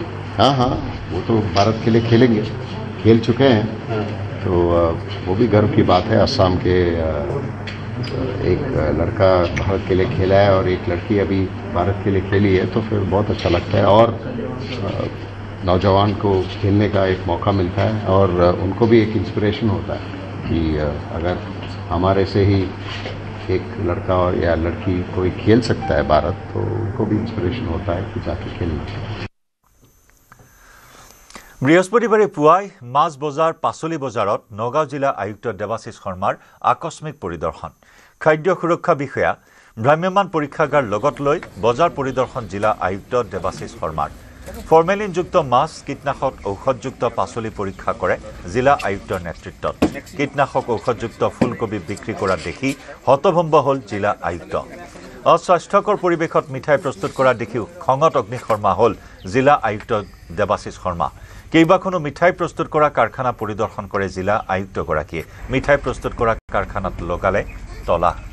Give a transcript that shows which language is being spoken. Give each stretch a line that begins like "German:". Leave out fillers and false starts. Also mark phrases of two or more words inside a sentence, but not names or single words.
Hindi: हाँ वो तो भारत के लिए खेलेंगे खेल चुके हैं तो वो भी गर्व की बात है असम के एक लड़का भारत के लिए खेला है और एक लड़की अभी भारत के लिए खेली है तो फिर बहुत अच्छा लगता है और नौजवान को खेलने का एक मौका मिलता है और उनको भी एक इंस्पिरेशन होता है कि अगर हमारे से ही एक लड़का और या लड़की कोई खेल सकता है भारत तो उनको भी इंस्पिरेशन होता है कि जाके खेलना
Assamese: বৃহস্পতিবাৰে পুৱাই মাছ বজাৰ পাচলি বজাৰত নগাঁও জিলা আয়ুক্ত দেৱাশিষ শৰ্মাৰ আকস্মিক পৰিদৰ্শন খাদ্য সুৰক্ষা বিষয়া ভ্ৰাম্যমান পৰীক্ষাগাৰ লগত লৈ বজাৰ পৰিদৰ্শন জিলা আয়ুক্ত দেৱাশিষ শৰ্মাৰ ফৰ্মেলিনযুক্ত মাছ কীটনাশক ঔষধযুক্ত পাচলি পৰীক্ষা কৰে জিলা আয়ুক্তৰ নেতৃত্বত কীটনাশক ঔষধযুক্ত ফুলকবি বিক্ৰী কৰা দেখি হতভম্ব হ'ল জিলা আয়ুক্ত অস্বাস্থ্যকৰ পৰিৱেশত মিঠাই প্ৰস্তুত কৰা দেখিও খঙত অগ্নিশৰ্মা হ'ল জিলা আয়ুক্ত দেৱাশিষ শৰ্মা কেইবাখনো মিঠাই প্ৰস্তুত কৰা কাৰখানা পৰিদৰ্শন কৰে জিলা আয়ুক্তগৰাকীয়ে মিঠাই প্ৰস্তুত কৰা কাৰখানাত লগালে তলা